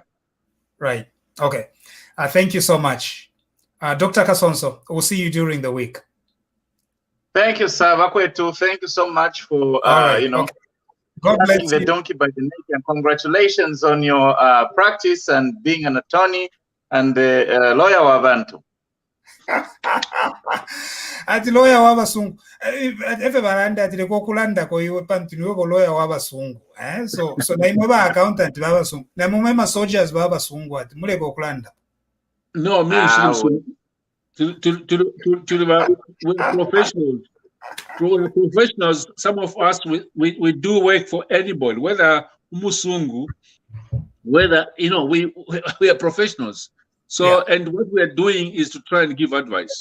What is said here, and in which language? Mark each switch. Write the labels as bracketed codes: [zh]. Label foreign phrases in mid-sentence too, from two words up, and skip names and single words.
[en] Right. Okay. Thank you so much. Dr. Kasonso, we'll see you during the week. Thank you, sir. Vakwetu, thank you so much for, God bless the donkey by the neck, and congratulations on your practice and being an attorney and the lawyer of Abantu. [bem] ati lawyer w'abasungu efe baranda ati leko kulanda ko iwe pantini weko lawyer w'abasungu [en] so na imwe [bem] ba accountant b'abasungu na mumwe ma soldiers b'abasungu ati muleko kulanda. [en] No, me to professionals. We're professionals. Some of us we do work for anybody, whether umusungu, whether we are professionals. So and what we are doing is to try and give advice.